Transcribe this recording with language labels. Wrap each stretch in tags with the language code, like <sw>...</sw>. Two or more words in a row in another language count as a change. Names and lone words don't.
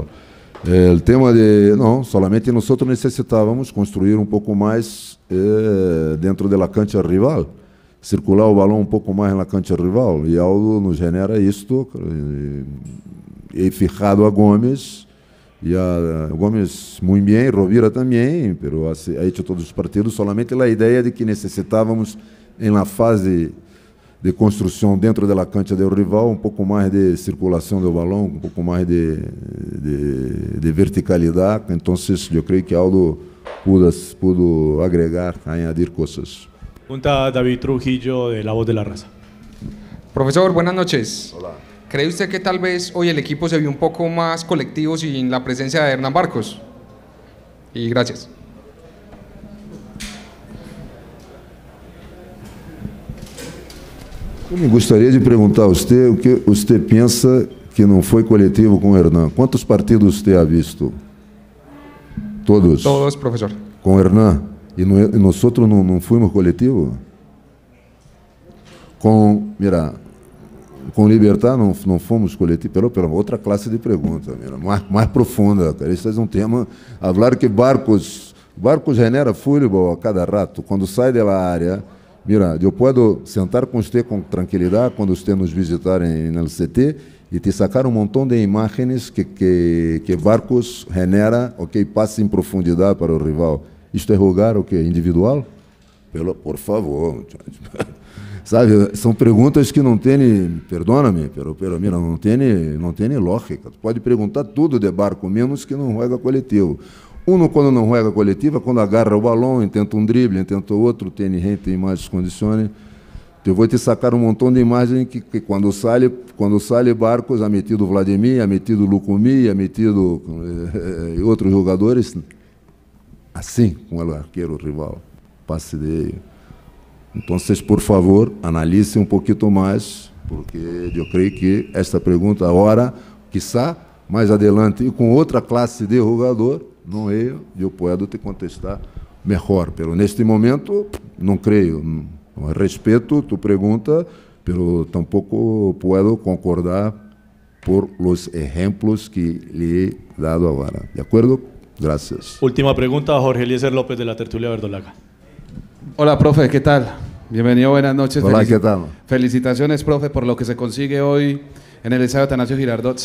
<pt>O tema solamente nós necessitávamos construir um pouco mais dentro da cancha rival, circular o balão um pouco mais na cancha rival, e Aldo nos genera isto, e fijado a Gomes, e a Gomes muito bem, Rovira também,</pt> <es>pero ha hecho todos</es> <pt>os partidos, solamente a ideia de que necessitávamos em la fase de construção dentro da cancha do rival, um pouco mais de circulação do balão, um pouco mais de verticalidade. Então, eu creio que Aldo</pt> <es>pudo agregar, añadir</es> <pt>coisas.</pt> <es>Pregunta David Trujillo de La Voz de la Raza. Profesor, buenas noches. Hola. ¿Cree usted que tal vez hoy el equipo se vio un poco más colectivo sin la presencia de Hernán Barcos? Y gracias.</es> <pt>Eu me gostaria de perguntar a você o que você pensa que não foi coletivo com o Hernán. Quantos partidos você</pt> <es>ha visto?</es> <pt>Todos? Todos, profesor. Com o Hernán. E nós não fomos coletivo? Mira, com Libertad não fomos coletivo. Pela outra classe de pergunta, mira, mais profunda. Cara. Este é um tema. Falar que Barcos genera futebol a cada rato. Quando sai da área. Mira, eu posso sentar com você com tranquilidade quando você nos visitar no CT e te sacar um montão de imagens que Barcos genera, passe em profundidade para o rival. Isto é jogar individual? Por favor, sabe, são perguntas que não têm, perdona-me,</pt> <es>pero mira,</es> <pt>não tem lógica. Pode perguntar tudo de Barco, menos que não joga coletivo. Quando não joga coletiva, quando agarra o balão, tenta um drible, tenta outro, tem gente em mais condições. Eu vou te sacar um montão de imagens que quando sai Barcos,</pt> <es>ha metido Vladimir, ha metido Lucumí, ha metido</es> <pt>outros jogadores, assim, com o arqueiro rival, passe dele.</pt> <es>Entonces, por favor, analice un poquito más, porque yo creo que esta pregunta ahora, quizá</es> <pt>mais adelante, e com outra classe de jogador, não eu puedo te contestar melhor. Pero neste momento, não creio. Respeito tu pergunta,</pt> <es>pero tampoco puedo concordar por los ejemplos que le he dado ahora. ¿De acuerdo? Gracias. Última pregunta, Jorge Eliezer López de la Tertulia Verdolaga. Hola, profe, ¿qué tal? Bienvenido, buenas noches. Hola, ¿qué tal? Felicitaciones, profe, por lo que se consigue hoy en el estadio Atanasio Girardot.</es>